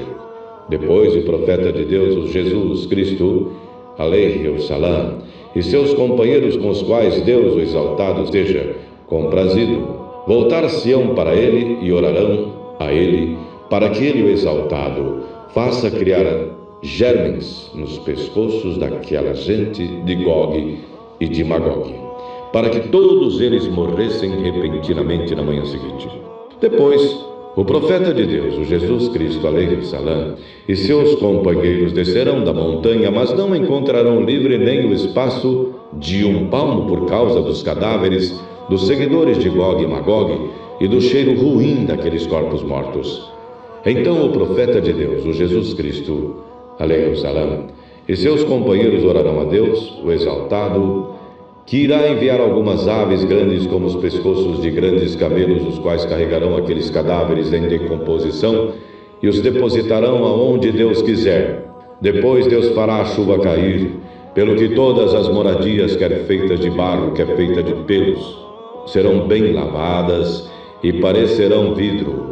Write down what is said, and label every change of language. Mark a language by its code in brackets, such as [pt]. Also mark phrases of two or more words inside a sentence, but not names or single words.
[pt] Depois o profeta de Deus, o Jesus Cristo, [ar] عليه السلام, [pt] e seus companheiros com os quais Deus, o exaltado, esteja comprazido, voltar-se-ão para ele e orarão a ele, para que ele, o exaltado, faça criar germens nos pescoços daquela gente de Gog e de Magog, para que todos eles morressem repentinamente na manhã seguinte. Depois, o profeta de Deus, o Jesus Cristo, [ar] عليه السلام, [pt] e seus companheiros descerão da montanha, mas não encontrarão livre nem o espaço de um palmo por causa dos cadáveres dos seguidores de Gog e Magog e do cheiro ruim daqueles corpos mortos. Então o profeta de Deus, o Jesus Cristo, [ar] عليه السلام, [pt] e seus companheiros orarão a Deus, o exaltado, que irá enviar algumas aves grandes como os pescoços de grandes camelos, os quais carregarão aqueles cadáveres em decomposição e os depositarão aonde Deus quiser. Depois Deus fará a chuva cair, pelo que todas as moradias, quer feitas de barro, quer feitas de pelos, serão bem lavadas e parecerão vidro.